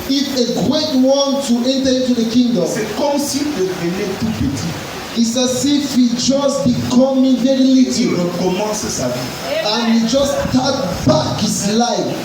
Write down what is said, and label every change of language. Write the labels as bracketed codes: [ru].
[en] if a great one to enter into the kingdom, [fr] c'est comme s'il devenait tout petit. [en] it's as if he just becoming very [fr] Il [en] little [fr] recommence sa vie. [en] and he just start back his life.